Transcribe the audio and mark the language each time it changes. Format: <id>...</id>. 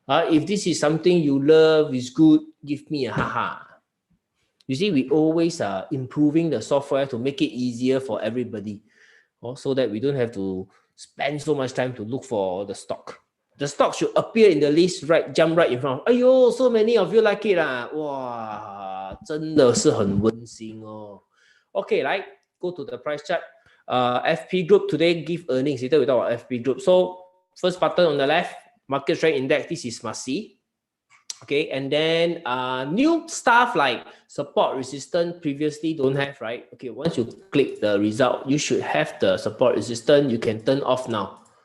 <en>If this is something you love, is good, give me a haha. You see, we always are improving the software to make it easier for everybody, so that we don't have to spend so much time to look for the stock. The stock should appear in the list, right? Jump right in front. Ayo, so many of you like it lah.</en> <zh>Wow, 真的是很温馨哦.</zh> <en>Okay, right? Go to the price chart. FP group today give earnings. Later we talk about FP group. So first button on the left, market strength index. This is must see. Okay, and then new stuff like support resistance previously don't have, right? Okay, once you click the result, you should have the support resistance. You can turn off now.</en>